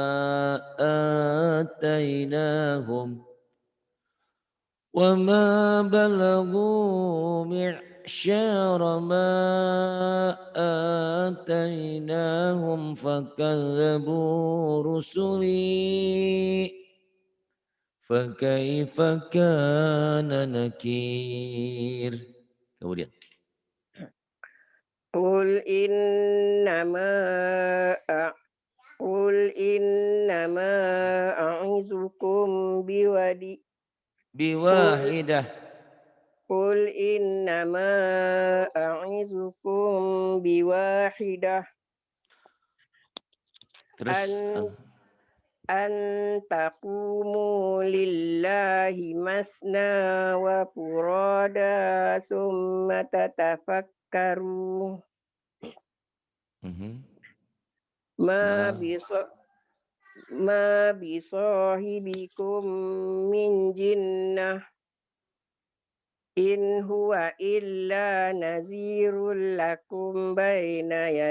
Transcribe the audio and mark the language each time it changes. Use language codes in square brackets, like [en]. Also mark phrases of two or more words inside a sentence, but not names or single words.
[ar] آتيناهم فكذبوا رسلي فكيف كان نكير. [id] Kemudian [ar] قل إنما أعظكم biwahidah قل إنما أعظكم بواحدة [id] terus [ar] أن تقوموا لله مثنى وفرادى ثم تتفكروا ما بصاحبكم من جنة إن هو إلا نذير لكم بين يديه.